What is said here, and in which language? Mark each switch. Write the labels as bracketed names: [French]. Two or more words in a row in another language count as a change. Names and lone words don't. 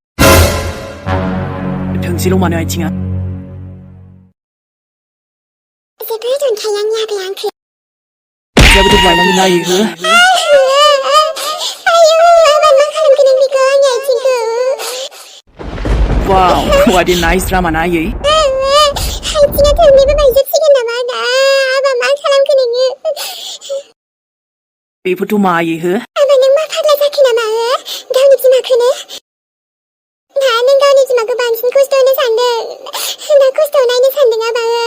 [Bodo] थोंसेल' मानो आथिङा जेबो दोनखायो आंनि आबाया आंखौ जाबोथ' बायनांगोन ना इहो आयौ आबा मा खालामगोन आं बेखौ आंनि आथिंखौ वाव [English] what a nice drama [Bodo] ना आयै आथिङा थोंनैबो बायजोबसिगोन नामा दा आबा मा खालामखो नोङो बेफोरथ' मा आयै हो आबा नों मा फाग्ला जाखो नामा गावनि बिमाखौनो दा नों गावनि बिमाखौ बांसिन खस्थ' होनो सानदों दा खस्थ' नायनो सानदों आबा